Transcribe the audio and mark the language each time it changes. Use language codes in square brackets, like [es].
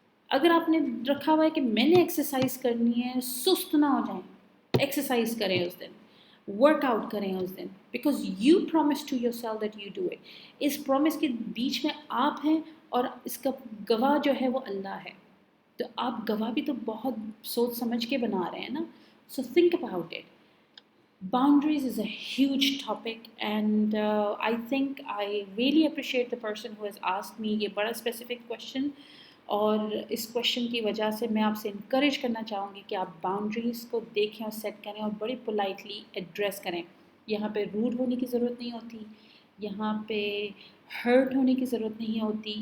[ur] اگر آپ نے رکھا ہوا ہے کہ میں نے ایکسرسائز کرنی ہے, سست نہ ہو جائیں, ایکسرسائز کریں اس دن, ورک آؤٹ کریں اس دن, [en] Because you promise to yourself that you do it. [ur] اس promise کے بیچ میں آپ ہیں اور اس کا گواہ جو ہے وہ اللہ ہے. تو آپ گواہ بھی تو بہت سوچ سمجھ کے بنا رہے ہیں نا. [en] So think about it. Boundaries is a huge topic, and I think I really appreciate the person who has asked me [ur] یہ بڑا [en] specific question. [ur] اور اس کویشچن کی وجہ سے میں آپ سے انکریج کرنا چاہوں گی کہ آپ باؤنڈریز کو دیکھیں اور سیٹ کریں اور بڑی پولائٹلی ایڈریس کریں. یہاں پہ روڈ ہونے کی ضرورت نہیں ہوتی, یہاں پہ ہرٹ ہونے کی ضرورت نہیں ہوتی.